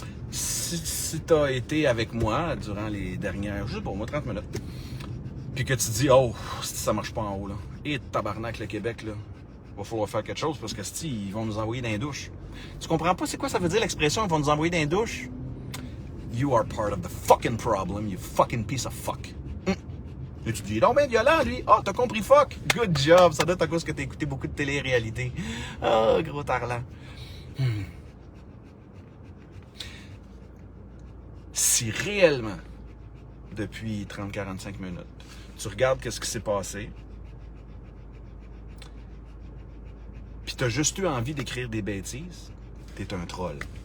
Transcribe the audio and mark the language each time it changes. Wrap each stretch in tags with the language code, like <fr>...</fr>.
<fr>Si t'as été avec moi durant les dernières, juste pour moi, 30 minutes, puis que tu dis, oh, ça marche pas en haut, là. Et tabarnak, le Québec, là. Va falloir faire quelque chose parce que ils vont nous envoyer dans les douches. Tu comprends pas c'est quoi ça veut dire l'expression, ils vont nous envoyer dans les douches?</fr> <en>You are part of the fucking problem, you fucking piece of fuck.</en> <fr>Et tu dis, non, ben violent, lui. Ah, t'as compris fuck?</fr> <en>Good job,</en> <fr>ça doit être à cause que t'as écouté beaucoup de télé-réalité. Ah, gros tarlant. Si réellement, depuis 30-45 minutes, tu regardes qu'est-ce qui s'est passé, puis t'as juste eu envie d'écrire des bêtises, t'es un troll.</fr>